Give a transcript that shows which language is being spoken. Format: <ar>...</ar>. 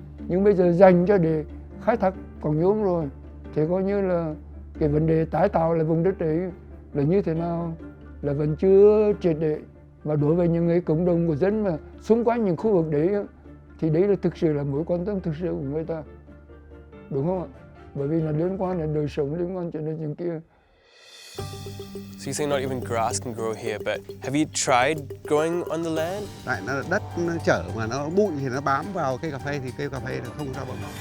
<vi>Nhưng bây giờ dành cho để khai thác quặng nhôm rồi thì coi như là cái vấn đề tái tạo lại vùng đất đấy là như thế nào là vẫn chưa triệt để. Và đối với những người cộng đồng của dân mà xung quanh những khu vực đấy thì đấy là thực sự là mối quan tâm thực sự của người ta, đúng không ạ? Bởi vì là liên quan đến đời sống, liên quan đến những kia.</vi> <en>So you're saying not even grass can grow here, but have you tried growing on the land?</en> <vi>Tại nó đất nó trở mà nó bụi thì nó bám vào cây cà phê thì cây cà phê nó không sao bằng.</vi>